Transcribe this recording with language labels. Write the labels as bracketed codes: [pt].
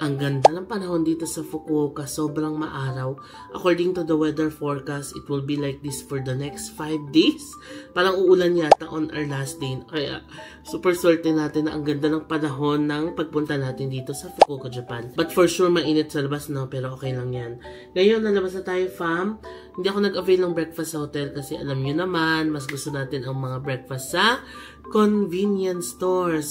[tl] Ang ganda ng panahon dito sa Fukuoka, sobrang maaraw. [en] According to the weather forecast, it will be like this for the next 5 days. [tl] Parang uulan yata [en] on our last day. [tl] Kaya super swerte natin na ang ganda ng panahon ng pagpunta natin dito sa Fukuoka, Japan. [en] But for sure [tl] mainit sa labas, no? Pero okay lang yan. Ngayon, nalabas na tayo fam. Hindi ako nag-avail ng breakfast sa hotel kasi alam nyo naman, mas gusto natin ang mga breakfast sa convenience store.